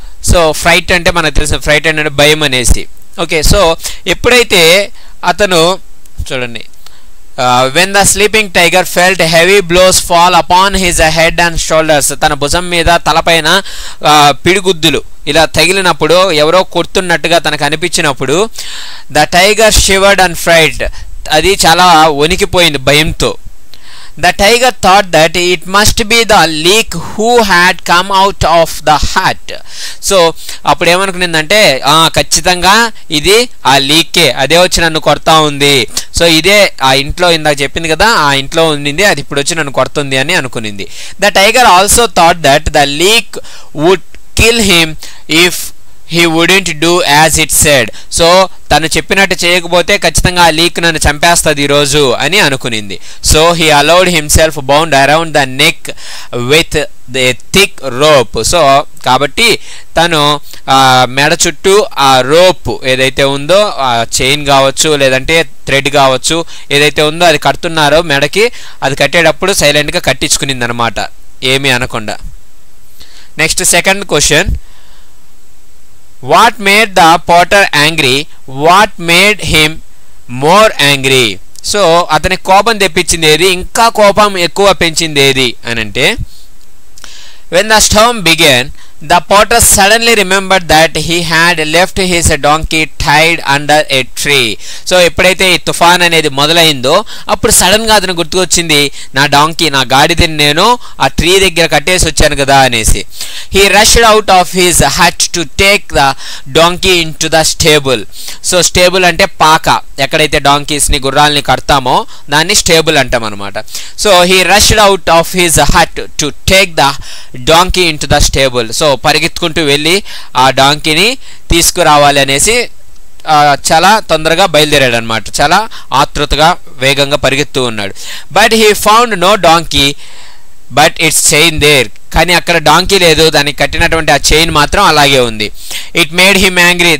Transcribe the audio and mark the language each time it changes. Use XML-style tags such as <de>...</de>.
<te>So freight అంటే మనకు తెలిసిన ఫ్రైట్ అంటే భయం అనేసి. ఓకే, సో ఎప్పుడైతే అతను చూడండి,</te> <en>when the sleeping tiger felt heavy blows fall upon his head and shoulders,</en> <te>తన భుజం మీద తలపైన పిడిగుద్దులు ఇలా తగిలినప్పుడు, ఎవరో కొడుతున్నట్టుగా తనకు అనిపించినప్పుడు,</te> <en>the tiger shivered and fright,</en> <te>అది చాలా వణికిపోయింది భయంతో.</te> <en>The tiger thought that it must be the leak who had come out of the hut.</en> <te>So అప్పుడు ఏమనుకునిందంటే ఖచ్చితంగా ఇది ఆ లీకే, అదే వచ్చి నన్ను కొడతా ఉంది. సో ఇదే ఆ ఇంట్లో ఇందాక చెప్పింది కదా, ఆ ఇంట్లో ఉండింది, అది ఇప్పుడు వచ్చి నన్ను కొడుతుంది అని అనుకునింది.</te> <en>The tiger also thought that the leak would kill him if he wouldn't do as it said.</en> <te>So తను చెప్పినట్టు చేయకపోతే ఖచ్చితంగా ఆ లీక్ నన్ను చంపేస్తుంది ఈరోజు అని అనుకునింది.</te> <en>So he allowed himself bound around the neck with a thick rope.</en> <te>So కాబట్టి తను మెడ చుట్టూ ఆ రోప్ ఏదైతే ఉందో ఆ చైన్ కావచ్చు లేదంటే థ్రెడ్ కావచ్చు ఏదైతే ఉందో అది కడుతున్నారో మెడకి, అది కట్టేటప్పుడు సైలెంట్గా కట్టించుకునింది అనమాట, ఏమీ అనకుండా.</te> <en>Next second question, what made the potter angry, what made him more angry.</en> <te>So అతని కోపం తెప్పించింది ఏది, ఇంకా కోపం ఎక్కువ పెంచింది ఏది అని అంటే,</te> <en>when the storm began, the potter suddenly remembered that he had left his donkey tied under a tree.</en> <te>So ఎప్పుడైతే ఈ తుఫాన్ అనేది మొదలైందో అప్పుడు సడన్గా అతను గుర్తుకొచ్చింది, నా డాంకీ, నా గాడిదని నేను ఆ ట్రీ దగ్గర కట్టేసి వచ్చాను కదా అనేసి.</te> <en>he rushed out of his hut to take the donkey into the stable.</en> <te>So stable అంటే పాక, ఎక్కడైతే డాంకీస్ని గుర్రాలని కడతామో దాన్ని స్టేబుల్ అంటాం అనమాట.</te> <en>So he rushed out of his hut to take the donkey into the stable.</en> <te>So పరిగెత్తుకుంటూ వెళ్ళి ఆ డాంకీని తీసుకురావాలి అనేసి చాలా తొందరగా బయలుదేరాడు అనమాట, చాలా ఆతృతగా వేగంగా పరిగెత్తూ ఉన్నాడు.</te> <en>But he found no donkey but its chain there.</en> <te>కానీ అక్కడ డాంకీ లేదు, దానికి కట్టినటువంటి ఆ చైన్ మాత్రం అలాగే ఉంది.</te> <en>It made him angry.</en>